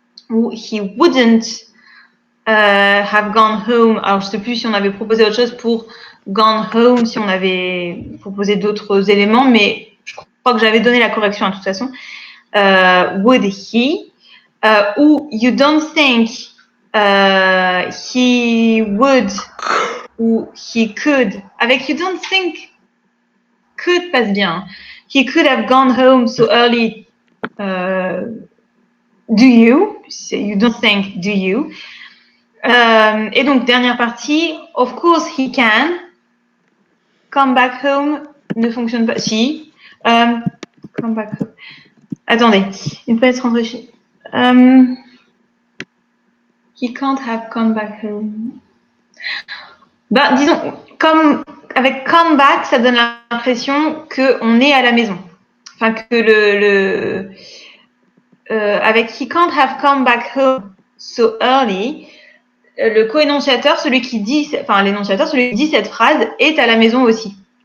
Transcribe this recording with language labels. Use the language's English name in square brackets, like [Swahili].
[French] Ou [English] he wouldn't have gone home. [French] Alors, je ne sais plus si on avait proposé autre chose pour gone home, si on avait proposé d'autres éléments, mais je crois que j'avais donné la correction de toute façon. [English] Would he? Ou you don't think he would [French] ou [English] he could. [French] Avec [English] you don't think, [French] could passe bien. [English] He could have gone home so early. Do you? You don't think, do you? [French] Et donc, dernière partie, [English] of course he can. Come back home [French] ne fonctionne pas. Si. [English] Come back home. [French] Attendez, il peut être rentré chez. [English] He can't have come back home. [French] Bah, disons, avec come back, ça donne l'impression qu'on est à la maison. Enfin, que avec [English] he can't have come back home so early, [French] le co-énonciateur, celui qui dit cette phrase, est à la maison aussi.